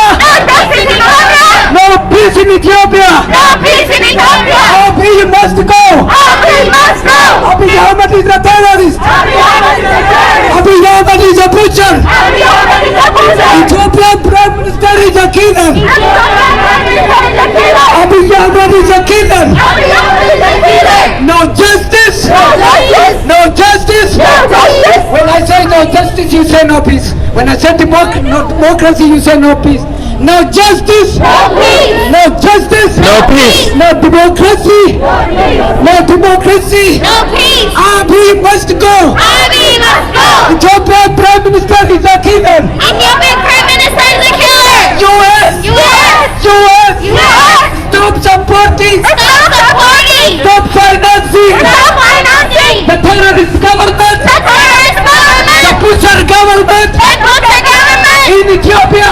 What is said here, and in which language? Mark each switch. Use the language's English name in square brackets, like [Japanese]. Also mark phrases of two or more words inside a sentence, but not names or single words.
[English] No peace in Ethiopia. Abiy must go. Abiy Ahmed is a terrorist. Abiy Ahmed is a butcher. Ethiopian Prime Minister is a killer. Abiy Ahmed is a killer. No justice. No justice. When I say no justice, you say no peace. When I say democracy, you say no peace. No justice. No justice. No peace. No democracy. No democracy. Abiy must go. Ethiopian Prime Minister is a killer. US. Stop supporting. Stop financing. The terrorist government. The butcher government in Ethiopia.